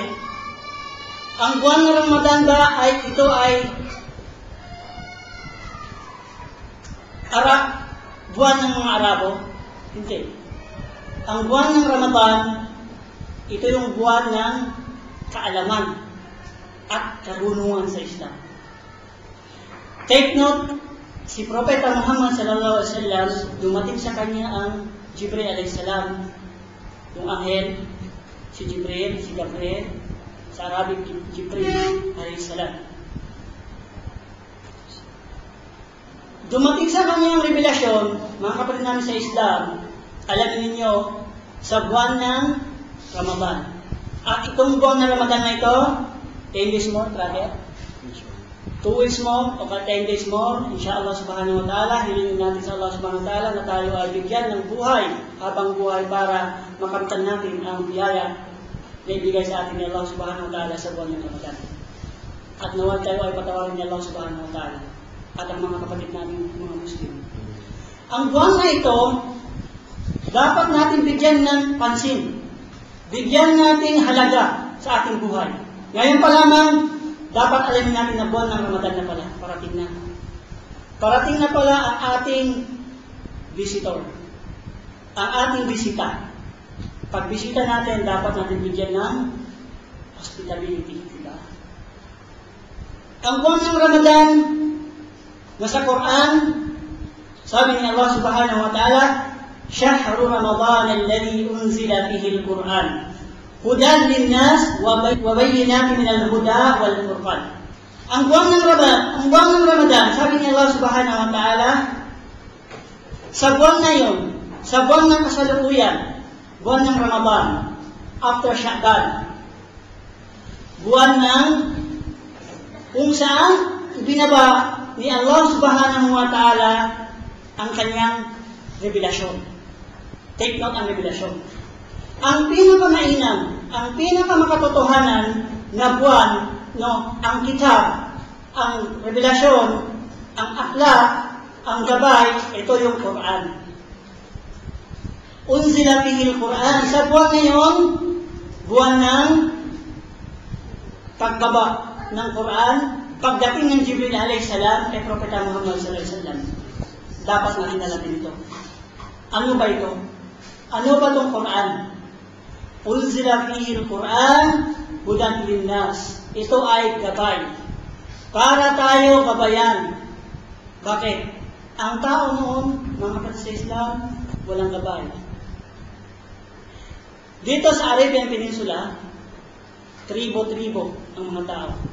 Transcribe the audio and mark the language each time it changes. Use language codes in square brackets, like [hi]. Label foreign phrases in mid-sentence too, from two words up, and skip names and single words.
[tl] Ang buwan ng Ramadan ba ay ito ay buwan ng mga Arabo? Hindi. Ang buwan ng Ramadan, ito yung buwan ng kaalaman at karunungan sa Islam. [en] Take note, [tl] si Propeta Muhammad [ar] صلى الله عليه وسلم, [tl] dumating sa kanya ang Jibril [ar] عليه السلام, [tl] yung anghel, si Jibril, si Gabriel, sa Arabic, Jibril [ar] عليه السلام. [tl] Dumating sa kanya ang revelasyon, mga kapatid namin sa Islam, alam ninyo, sa buwan ng Ramadan. At itong buwan ng Ramadan na ito, [en] 10 days more, brother. 2 weeks more, [tl] o [en] 10 days more, [ar] إن شاء الله سبحانه وتعالى, [tl] hilingin natin sa Allah [ar] سبحانه وتعالى [tl] na tayo ay bigyan ng buhay, habang buhay para makamtan natin ang biyaya na ibigay sa atin ni Allah [ar] سبحانه وتعالى [tl] sa buwan ng Ramadan. At nawal tayo ay patawarin ni Allah [ar] سبحانه وتعالى [tl] at ang mga kapatid natin, mga Muslim. Ang buwan na ito, dapat natin bigyan ng pansin. Bigyan natin halaga sa ating buhay. Ngayon pa lamang, dapat alamin natin na buwan ng Ramadan na pala, parating na. Parating na pala ang ating visitor. Ang ating bisita. Pag bisita natin, dapat natin bigyan ng hospitality. Diba? Ang buwan ng Ramadan, nasa Quran, sabi ni [ar] Allah سبحانه وتعالى, شهر رمضان الذي أنزل فيه القرآن هدى للناس وبينات من الهدى والفرقان. [tl] Ang buwan ng Ramadan, sabi ni Allah [ar] سبحانه وتعالى, [tl] sa buwan na yun, sa buwan ng kasalukuyan, buwan ng Ramadan, after Sha'ban, buwan ng kung saan binaba ni Allah [ar] سبحانه وتعالى [tl] ang kanyang revelasyon. [en] Take note [tl] ang revelasyon. Ang pinakamainam, ang pinakamakatotohanan na buwan, ang kitab, ang revelasyon, ang akhlaq, ang gabay, ito yung Quran. [ar] أنزل فيه القرآن. [tl] Sa buwan na yun, buwan ng pagbaba ng Quran, pagdating ng Jibril [ar] عليه السلام [tl] kay Propeta Muhammad [ar] صلى الله عليه وسلم. [tl] Dapat natin alamin ito. Ano ba ito? Ano ba itong Quran? [ar] أنزل فيه القرآن هدى للناس. [tl] Ito ay gabay. Para tayo gabayan. Bakit? Ang tao noon, mga kapatid sa Islam, walang gabay. Dito sa Arabian Peninsula, tribo-tribo ang mga tao.